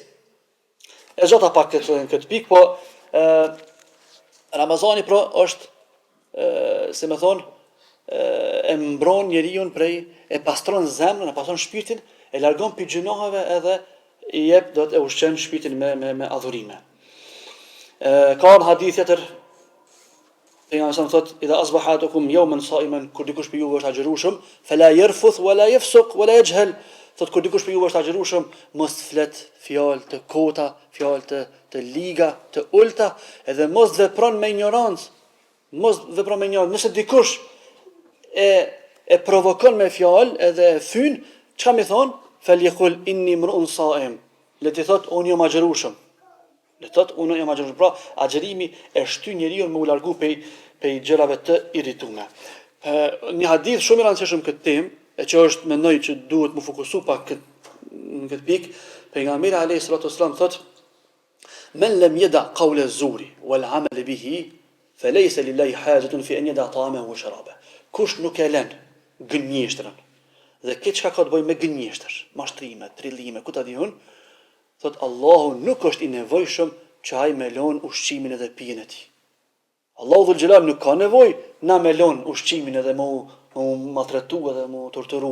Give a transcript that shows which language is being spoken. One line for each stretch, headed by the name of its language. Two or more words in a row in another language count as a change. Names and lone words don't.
Albanian: E gjata pak këtë pikë, po Ramazani pra është, si me thonë, e mbron njeriu prej, e pastron zemrën, e pastron shpirtin, e largon pi gjunohave edhe i jep do të e ushqen shpirtin me adhurime. Ka në hadith tjetër, pejgamberi sa thot,
Arabic: إذا أصبحتكم يوما صائما,
Albanian: kur dikush për juve është agjërueshëm,
Arabic: فلا يرفث ولا يفسق ولا يجهل.
Albanian: Thot kur dikush për juve është agjërueshëm, mos flet fjalë të kota, fjalë të liga, të ulta, edhe mos vepron me ignorancë. Mos vepron me ignorancë. Nëse dikush e provokon me fjalë edhe e thyn, çka më thon?
Arabic: فليقل إني امرؤ صائم.
Albanian: Le të thot unë jam agjërueshëm. Le të thot unë jam agjërueshëm. Pra, agjërimi e shtyn njeriu me u largu pej gjërave të irritume. Një hadith shumë i rëndësishëm këtë temë, e që është mendoj që duhet më fokusu pak në këtë pikë, pejgamberi
Arabic: عليه الصلاة والسلام
Albanian: thot:
Arabic: "من لم يدع قول الزور والعمل به فليس لله حاجة في أن يدع طعامه وشرابه."
Albanian: Kush nuk e lën gënjeshtrën dhe këtë çka ka të bëjë me gënjeshtër, mashtrime, trillime, ku ta diun, thot Allahu nuk është i nevojshëm që ai me lon ushqimin edhe pijen e tij. Allahu dhul xhelal nuk ka nevojë na me lon ushqimin edhe mu maltretu edhe mu torturu.